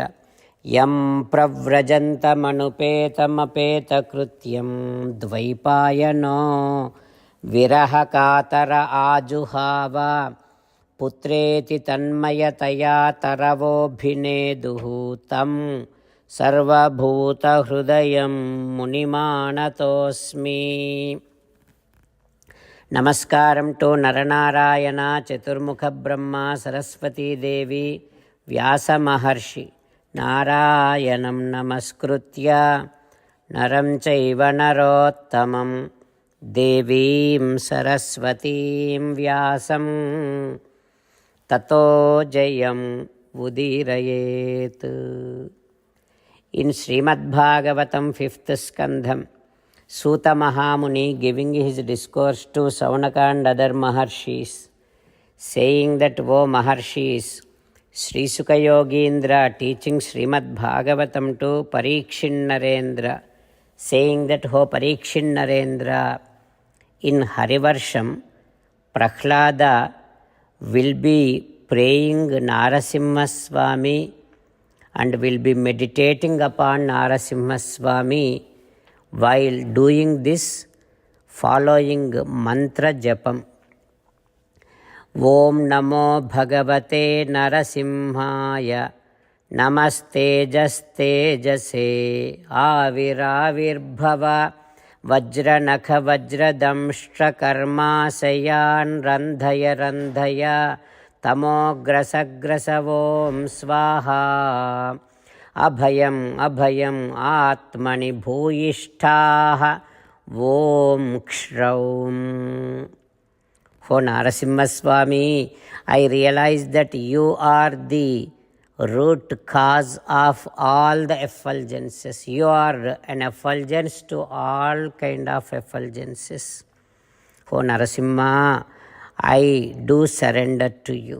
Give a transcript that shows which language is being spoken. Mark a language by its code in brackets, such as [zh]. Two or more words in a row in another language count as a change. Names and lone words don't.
[sa] ಯಂ ಪ್ರವ್ರಜಂತಮನುಪೇತಮಪೇತಕೃತ್ಯಂ ದ್ವೈಪಾಯನೋ ವಿರಹಕಾತರ ಆಜುಹಾವ ಪುತ್ರೇತಿ ತನ್ಮಯತಯಾ ತರವೋಭಿನೇದುಃ ತಂ ಸರ್ವಭೂತಹೃದಯಂ ಮುನಿಮಾನತೋಸ್ಮಿ. [kn] ನಮಸ್ಕಾರಂ ಟು [sa] नरनारायण चतुर्मुख ब्रह्म सरस्वती देवि व्यास महर्षि. ನಾರಾಯಣಂ ನಮಸ್ಕೃತ್ಯ ನರಂ ಚೈವ ನರೋತ್ತಮಂ ದೇವೀಂ ಸರಸ್ವತೀಂ ವ್ಯಾಸಂ ತತೋ ಜಯಂ ಉದೀರಯೇತ್. [kn] ಇನ್ [sa] श्रीमद्भागवतं 5th स्कन्धं, सूत महामुनि [en] giving his discourse to Saunaka and other Maharshis, saying that, O Maharshis, Sri Sukha Yogindra teaching Srimad Bhagavatam to Parikshin Narendra, saying that, O Parikshin Narendra, in Harivarsham, Prahlada will be praying Narasimha Swami and will be meditating upon Narasimha Swami while doing this following [sa] मन्त्र जपम्. ॐ नमो भगवते नरसिंहाय नमस्तेजस्तेजसे आविराविर्भव वज्रनख वज्रदंष्ट्र कर्माशयान् रन्धय रन्धय तमो ग्रस ग्रस ॐ स्वाहा अभयम् अभयम् आत्मनि भूयिष्ठाः ॐ क्ष्रौम्. [en] For Narasimha Swami, I realize that you are the root cause of all the effulgences. You are an effulgence to all kind of effulgences. For Narasimha, I do surrender to you.